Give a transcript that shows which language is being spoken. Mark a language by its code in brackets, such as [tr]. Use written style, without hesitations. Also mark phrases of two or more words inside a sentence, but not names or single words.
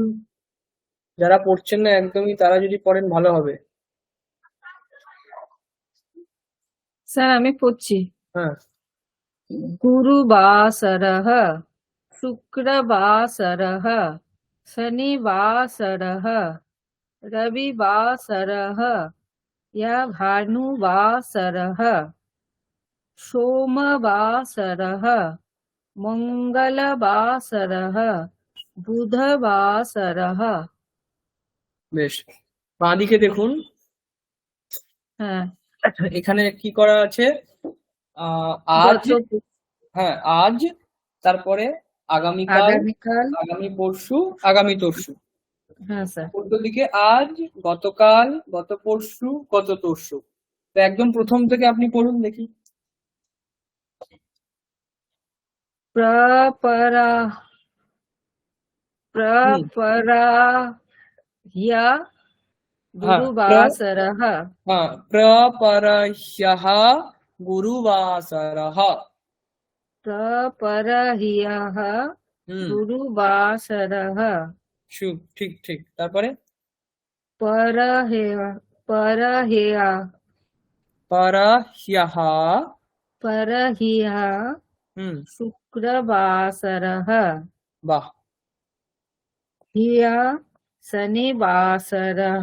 [bn] যারা পড়ছেন না একদমই তারা যদি পড়েন ভালো হবে। স্যার আমি পড়ছি। হ্যাঁ [sa] गुरुवासरः शुक्रवासरः शनिवासरः रविवासरः या भानुवासरः सोमवासरः मंगलवासरः बुधवासरः। [bn] বেশ। বাঁ দিকে দেখুন, হ্যাঁ এখানে কি করা আছে? আজ, গত হ্যাঁ আজ, তারপরে আগামীকাল, আগামীকাল, আগামী পরশু, আগামী তরশু। হ্যাঁ স্যার। উল্টো দিকে আজ, গতকাল, গত পরশু, গত তরশু। তো একদম প্রথম থেকে আপনি পড়ুন দেখি। [sa] प्रपरा प्रपराह्य गुरुवासरः হ্যাঁ প্রপরহ্যः গুরুবাসরः। प्रपरह्यः হুম गुरुवासरः [bn] ঠিক ঠিক। তারপরে [sa] परह्य परह्य পরহ্যः परह्यः হুম शुक्रवासरः [bn] বাহ। [sa] ह्यः शनिवासरः